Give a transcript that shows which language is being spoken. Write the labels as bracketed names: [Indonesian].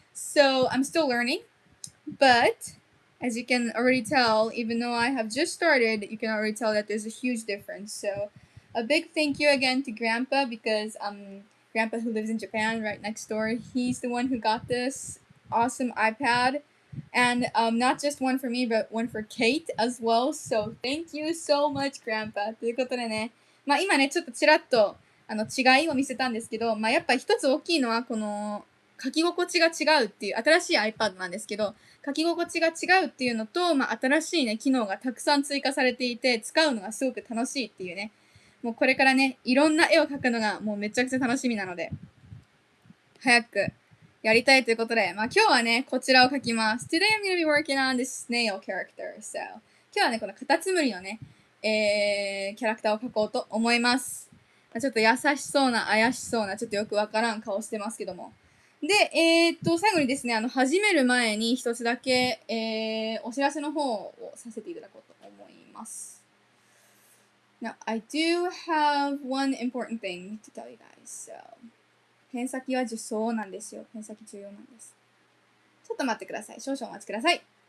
[English] So I'm still learning. But as you can already tell, even though I have just started, you can already tell that there's a huge difference. So a big thank you again to Grandpa because Grandpa who lives in Japan right next door, he's the one who got this awesome iPad. And not just one for me, but one for Kate as well. So thank you so much, Grandpa. [Japanese] ということでね、今ね、ちょっとちらっと違いを見せたんですけど、やっぱ一つ大きいのはこの書き心地が違うっていう新しい iPad なんですけど、書き心地が違うっていうのと、新しいね、機能がたくさん追加されていて、使うのがすごく楽しいっていうね。もうこれからね、いろんな絵を描くのがもうめちゃくちゃ楽しみなので、早くやりたいということで、今日はね、こちらを描きます。 [English] Today I'm gonna be working on this snail character. [Japanese] So, 今日はね、このカタツムリのね、キャラクターを描こうと思います。ちょっと優しそうな、怪しそうな、ちょっとよくわからん顔してますけども。で、最後にですね、始める前に一つだけ、お知らせの方をさせていただこうと思います。 [English] Now, I do have one important thing to tell you guys. [Japanese] So, ペン先は重要なんですよ。ペン先重要なんです。ちょっと待ってください。少々お待ちください。